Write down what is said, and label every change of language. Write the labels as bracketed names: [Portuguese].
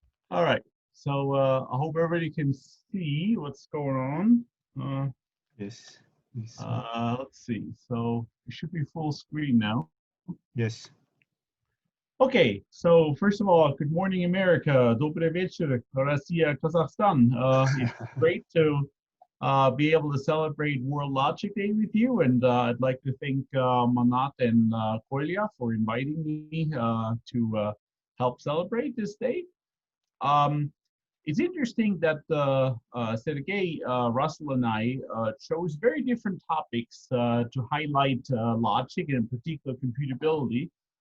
[English] All right. So I hope everybody can see what's going on. Yes. Let's see. So it should be full screen now. Yes. Okay, so first of all, good morning, America. [Russian] Добрый вечер, Россия, Kazakhstan. [English] It's great to be able to celebrate World Logic Day with you, and I'd like to thank Manat and Kolya for inviting me to help celebrate this day. It's interesting that Sergey, Russell, and I chose very different topics to highlight logic, and in particular computability.